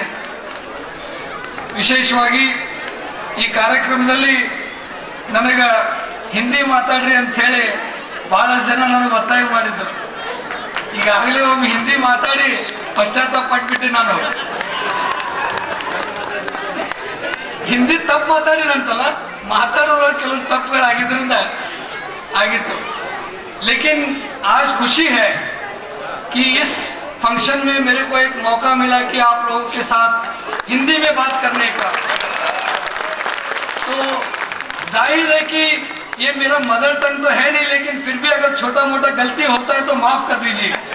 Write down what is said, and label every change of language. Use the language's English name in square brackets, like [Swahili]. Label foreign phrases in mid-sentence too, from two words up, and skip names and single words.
[Kannada] ವಿಶೇಷವಾಗಿ ಈ ಕಾರ್ಯಕ್ರಮದಲ್ಲಿ ನನಗೆ ಹಿಂದಿ ಮಾತಾಡ್ರಿ ಅಂತ ಹೇಳಿ ಬಹಳಷ್ಟು ಜನ ನನಗೆ ಒತ್ತಾಯ ಮಾಡಿದ್ರು. ಈಗಾಗಲೇ ಒಮ್ಮೆ ಹಿಂದಿ ಮಾತಾಡಿ ಪಶ್ಚಾತ್ತಾಪ ಪಟ್ಬಿಟ್ಟೆ. ನಾನು ಹಿಂದಿ ತಪ್ಪು ಮಾತಾಡಿನಂತಲ್ಲ, ಮಾತಾಡೋದ್ರಲ್ಲಿ ಕೆಲವು ತಪ್ಪುಗಳಾಗಿದ್ದರಿಂದ ಆಗಿತ್ತು. [Hindi] लेकिन आज खुशी है कि इस फंक्शन में मेरे को एक मौका मिला कि आप लोगों के साथ हिंदी में बात करने का। तो जाहिर है कि ये मेरा [English] mother tongue [Hindi] तो है नहीं, लेकिन फिर भी अगर छोटा मोटा गलती होता है तो माफ कर दीजिए।